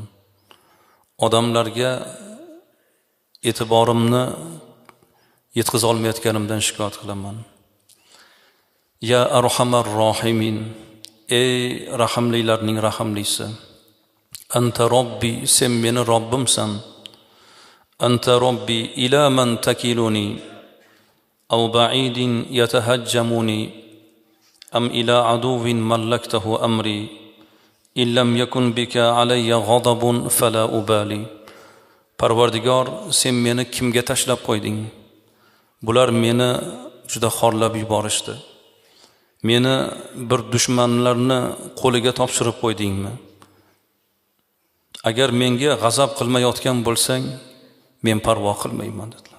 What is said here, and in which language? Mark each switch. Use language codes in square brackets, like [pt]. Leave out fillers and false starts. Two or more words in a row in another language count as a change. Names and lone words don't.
[uz] Odamlarga e'tiborimni yetkiza olmayotganimdan shikoyat qilaman. [ar] يا أرحم الراحمين, [uz] ey rahimlilarning rahimlisi. [ar] أنت ربي, [uz] sen meni Robbimsan. [ar] أنت ربي إلى من تكلني أو بعيد يتجهمني أم إلى عدو ملكته أمري إن لم يكن بك علي غضب فلا أبالي. [uz] Parvardigor, sen meni kimga tashlab qo'yding? bular meni juda xorlab yuborishdi. Meni bir dushmanlarni qo'liga topshirib qo'ydingmi? Agar menga g'azab qilmayotgan bo'lsang, men parvo qilmayman dedilar.